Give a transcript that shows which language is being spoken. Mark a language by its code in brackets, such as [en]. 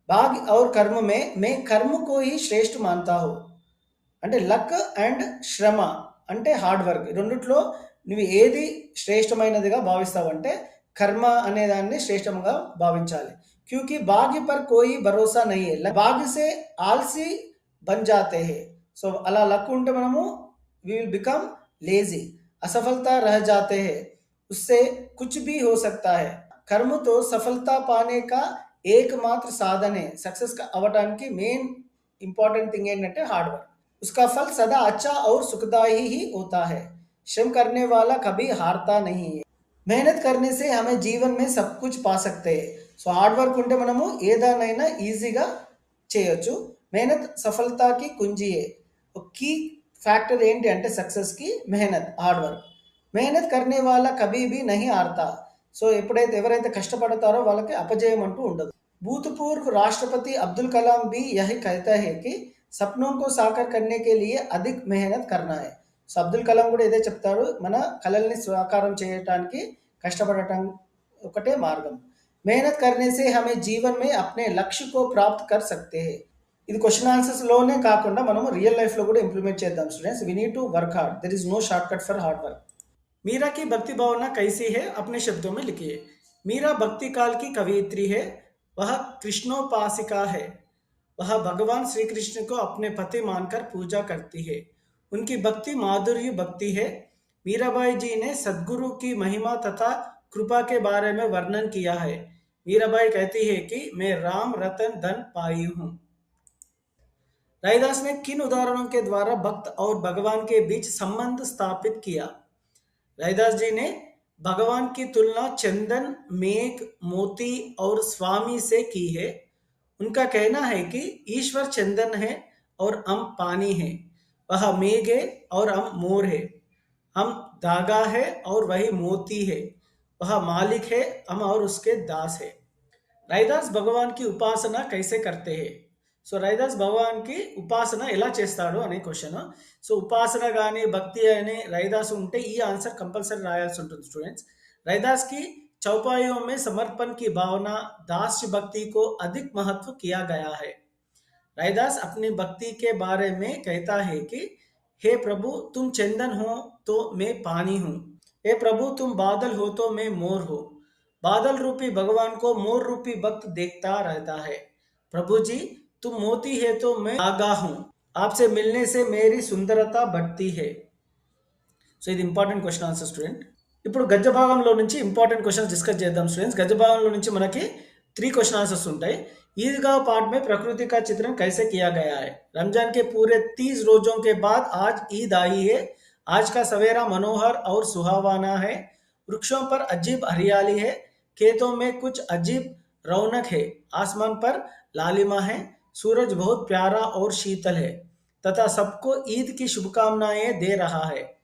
[hi] भाग्य और कर्म में मैं कर्म को ही श्रेष्ठ मानता हूँ. [te] అంటే లక్ అండ్ శ్రమ అంటే హార్డ్ వర్క్ రెండిట్లో నువ్వు ఏది శ్రేష్టమైనదిగా భావిస్తావంటే కర్మ అనే దాన్ని శ్రేష్టంగా భావించాలి. [hi] क्योंकि भाग्य पर कोई भरोसा नहीं है. भाग्य से आलसी बन जाते हैं. [te] సో అలా లక్ ఉంటే మనము [en] We will become lazy. [hi] असफलता रह जाते हैं. उससे कुछ भी हो सकता है. कर्म तो सफलता पाने का एकमात्र साधन है. [en] Success का अवटाనికి main important thing ఏంటంటే हार्ड वर्क. [hi] उसका फल सदा अच्छा और सुखदायी ही होता है. श्रम करने वाला कभी हारता नहीं है. मेहनत करने से हमें जीवन में सब कुछ पा सकते हैं. [te] సో హార్డ్ వర్క్ ఉంటే మనము ఏదానైనా ఈజీగా చేయొచ్చు. [hi] मेहनत सफलता की कुंजी है. [te] की फैक्टर ఏంటి అంటే సక్సెస్ కి మెహనత్ హార్డ్ వర్క్. [hi] मेहनत करने वाला कभी भी नहीं हारता. [te] సో ఎప్పుడైతే ఎవరైతే కష్టపడతారో వాళ్ళకి అపజయం అంటూ ఉండదు. [hi] भूतपूर्व राष्ट्रपति अब्दुल कलाम भी यही कहता है कि सपनों को साकार करने के लिए अधिक मेहनत करना है. [te] సో అబ్దుల్ కలాం కూడా ఇదే చెప్తారు. మన కలల్ని సాకారం చేయడానికి కష్టపడటం ఒకటే మార్గం. [hi] मेहनत करने से हमें जीवन में अपने लक्ष्य को प्राप्त कर सकते हैं. [te] ఇది క్వశ్చన్ ఆన్సర్స్ లోనే కాకుండా మనము రియల్ లైఫ్ లో కూడా ఇంప్లిమెంట్ చేద్దాం students. [en] We need to work hard. There is no shortcut for hard work. [hi] Meera की भक्ति भावना कैसी है अपने शब्दों में लिखिए. मीरा भक्ति काल की कवयित्री है. वह कृष्णोपासिका है. वह भगवान श्री कृष्ण को अपने पति मानकर पूजा करती है. उनकी भक्ति माधुर्य भक्ति है. मीराबाई जी ने सद्गुरु की महिमा तथा कृपा के बारे में वर्णन किया है. मीराबाई कहती है कि मैं राम रतन धन पाई हूँ। रैदास ने किन उदाहरणों के द्वारा भक्त और भगवान के बीच संबंध स्थापित किया? रैदास जी ने भगवान की तुलना चंदन, मेघ, मोती और स्वामी से की है। उनका कहना है कि ईश्वर चंदन है और हम पानी हैं, वह मेघ है और हम मोर है, हम धागा है और वही मोती है, वह मालिक है, हम और उसके दास है। रैदास भगवान की उपासना कैसे करते हैं? [te] సో రైదాస్ భగవాన్కి ఉపాసన ఎలా చేస్తాడు అనే క్వశ్చన్. సో ఉపాసన కానీ భక్తి అని రైదాస్ ఉంటే ఈ ఆన్సర్ కంపల్సరీ రాయాల్సి ఉంటుంది స్టూडेंट्स. [hi] रैदास की चौपाइयों में समर्पण की भावना, दास्य भक्ति को अधिक महत्व किया गया है. रैदास अपनी भक्ति के बारे में कहता है कि हे प्रभु तुम चंदन हो तो मैं पानी हूँ, हे प्रभु तुम बादल हो तो मैं मोर हूँ. बादल रूपी भगवान को मोर रूपी भक्त देखता रहता है. प्रभु जी तुम मोती है तो मैं आगा हूँ, आपसे मिलने से मेरी सुंदरता बढ़ती है. [te] సో ఇది ఇంపార్టెంట్ క్వశ్చన్ ఆన్సర్ స్టూడెంట్. ఇప్పుడు గద్య భాగంలో నుంచి ఇంపార్టెంట్ క్వశ్చన్స్ డిస్కస్ చేద్దాం స్టూడెంట్స్. గద్య భాగంలో నుంచి మనకి 3 क्वेश्चन आंसर्स ఉంటాయి. [hi] ईदगाह पाठ में प्रकृति का चित्रण कैसे किया गया है? रमजान के पूरे 30 रोजों के बाद आज ईद आई है. आज का सवेरा मनोहर और सुहावना है. वृक्षों पर अजीब हरियाली है, खेतों में कुछ अजीब रौनक है, आसमान पर लालिमा है, सूरज बहुत प्यारा और शीतल है तथा सबको ईद की शुभकामनाएं दे रहा है.